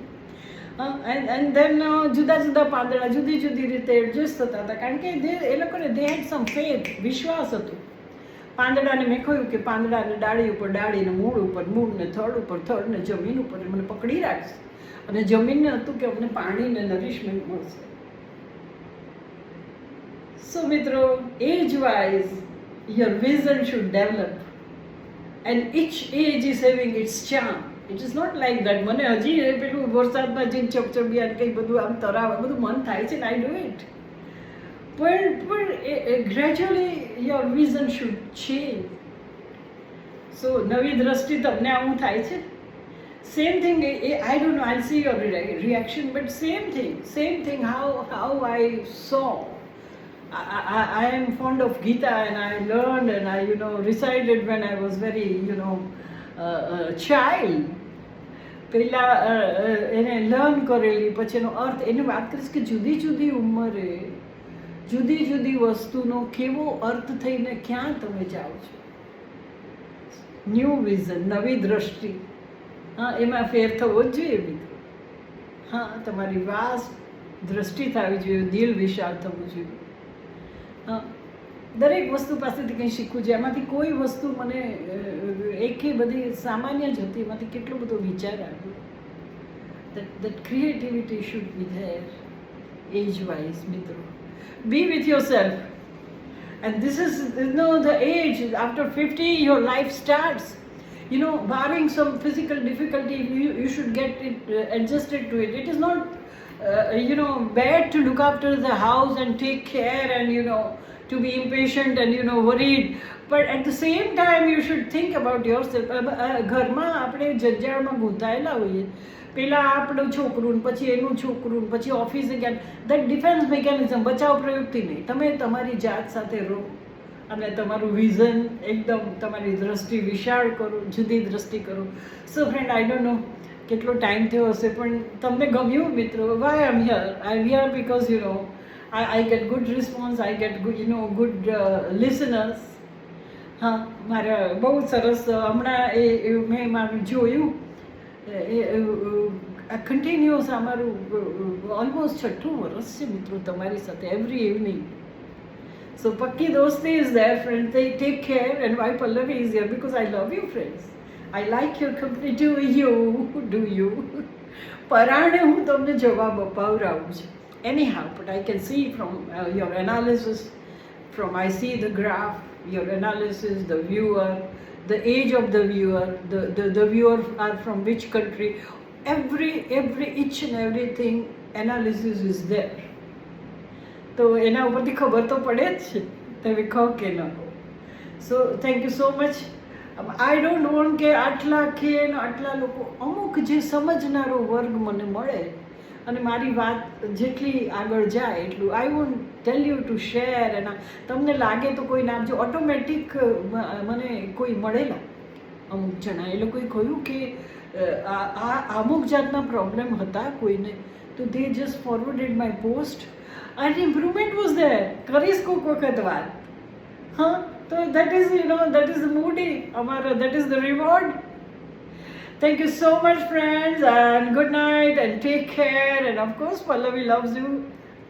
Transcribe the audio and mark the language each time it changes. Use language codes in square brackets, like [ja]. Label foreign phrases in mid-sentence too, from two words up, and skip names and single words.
[en] and then [gu] જુદા જુદા પાંદડા જુદી જુદી રીતે એડજસ્ટ થતા હતા, કારણ કે એ લોકોને [en] they had some faith, [gu] વિશ્વાસ હતો. પાંદડાને મેં કહ્યું કે પાંદડાને ડાળી ઉપર, ડાળીને મૂળ ઉપર, મૂળને થડ ઉપર, થડને જમીન ઉપર મને પકડી રાખશે, અને જમીનને હતું કે અમને પાણીને નરિશમેન્ટ મળશે. So મિત્રો, [en] age-wise, your vision should develop, and each age is having its charm. It is not like that. [gu] મને હજી પેલું વરસાદમાં જઈને ચપચપિયા કંઈ બધું આમ તરાવ બધું મન થાય છે, ને [en] I do it. પણ gradually your vision should change. [gu] સો નવી દ્રષ્ટિ તમને આવું થાય છે. [en] Same thing, I don't know, I see your reaction, but same thing how I saw. I am fond of Gita, and I learned and I recited when I was very child. [gu] પહેલા એને લર્ન કરેલી, પછી એનો અર્થ, એને વાત કરીશ કે જુદી જુદી ઉંમરે જુદી જુદી વસ્તુનો કેવો અર્થ થઈને ક્યાં તમે જાઓ છો. [en] new vision, [gu] નવી દ્રષ્ટિ, એમાં ફેર થવો જ જોઈએ મિત્રો. તમારી વાસ્ટ દ્રષ્ટિ થવી જોઈએ, દિલ વિશાળ થવું જોઈએ. દરેક વસ્તુ પાસેથી કંઈ શીખવું છે. એમાંથી કોઈ વસ્તુ મને એકે બધી સામાન્ય જ હતી, એમાંથી કેટલો બધો વિચાર આવ્યો. [en] that creativity should be there age wise. મિત્રો, be with yourself, and this is the age after 50 your life starts. Barring some physical difficulty, you should get it adjusted to it. It is not bad to look after the house and take care and to be impatient and worried, but at the same time you should think about yourself. [gu] ઘરમાં આપણે જંજાળમાં ગૂંથાયેલા હોઈએ, પહેલાં આપણું છોકરું, પછી એનું છોકરું, પછી ઓફિસે ગયા. [en] that defence mechanism, [gu] બચાવ પ્રયુક્તિ નહીં. તમે તમારી જાત સાથે રહો અને તમારું વિઝન એકદમ, તમારી દ્રષ્ટિ વિશાળ કરો, જુદી દ્રષ્ટિ કરો. [en] So friend, I don't know [gu] કેટલો ટાઈમ થયો હશે, પણ તમને ગમ્યું મિત્રો? [en] why I am here because I get good response, I get good listeners. [gu] મારે બહુ સરસ હમણાં મેં મારું જોયું, કન્ટિન્યુઅસ અમારું ઓલમોસ્ટ 6ઠું વર્ષ છે મિત્રો તમારી સાથે, [en] every evening. સો [hi] पक्की दोस्ती [en] is there friend. Take care, and why Pallavi is here because I love you friends. I like your company. Do you? [gu] પરાણે હું તમને જવાબ અપાવરાવું છું. [en] Anyhow, but I can see from your analysis, I see the graph, your analysis, the viewer, the age of the viewer, the viewer are from which country. Each and everything analysis is there. [gu] તો એના ઉપરથી ખબર તો પડે જ છે, તમે કહો કે ન કહો. [en] So thank you so much. I don't want [gu] કે આટલા લોકો, અમુક જે સમજનારો વર્ગ મને મળે અને મારી વાત જેટલી આગળ જાય એટલું [en] I want tell you to share. [gu] એના તમને લાગે તો કોઈ નામ, જો ઓટોમેટિક મને કોઈ મળેલા અમુક જણા એ લોકોએ કહ્યું કે આ અમુક જાતના પ્રોબ્લેમ હતા કોઈને, તો [en] they just forwarded my post and improvement was there. [gu] કરીશ કોઈક વખત વાત. હા, તો [en] that is that is the [gu] મૂડી અમારા, [en] that is the reward. Thank you so much, friends, and good night, and take care. And of course, Pallavi loves you.